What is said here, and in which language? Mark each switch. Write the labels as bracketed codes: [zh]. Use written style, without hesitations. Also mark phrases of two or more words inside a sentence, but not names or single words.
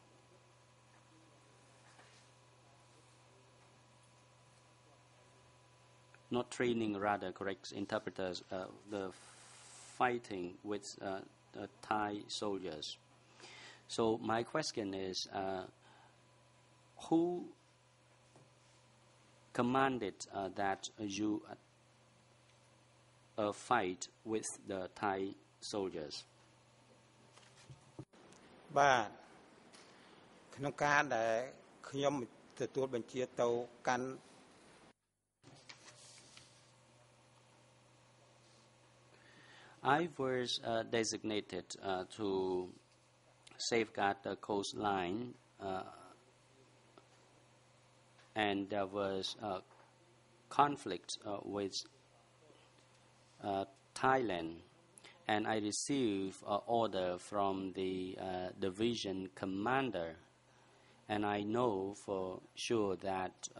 [en] Not training, rather correct interpreters, the fighting with the Thai soldiers. So my question is, who commanded that you fight with the Thai soldiers? [km] បាទក្នុងការដែលខ្ញុំទទួលបញ្ជាទៅកាន់ [en] I was designated to safeguard the coastline, and there was a conflict with Thailand, and I received an order from the division commander, and I know for sure that